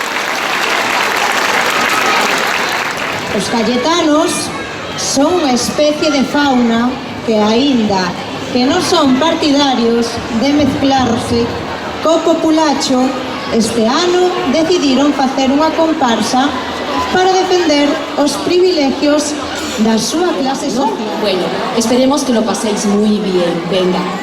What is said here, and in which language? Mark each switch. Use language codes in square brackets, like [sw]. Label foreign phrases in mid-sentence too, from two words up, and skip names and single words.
[gl] Os cayetanos son unha especie de fauna que aínda que non son partidarios de mezclarse co populacho, este ano decidiron facer unha comparsa para defender os privilegios da súa clase social. [es] Bueno, esperemos que lo paséis muy bien. Venga.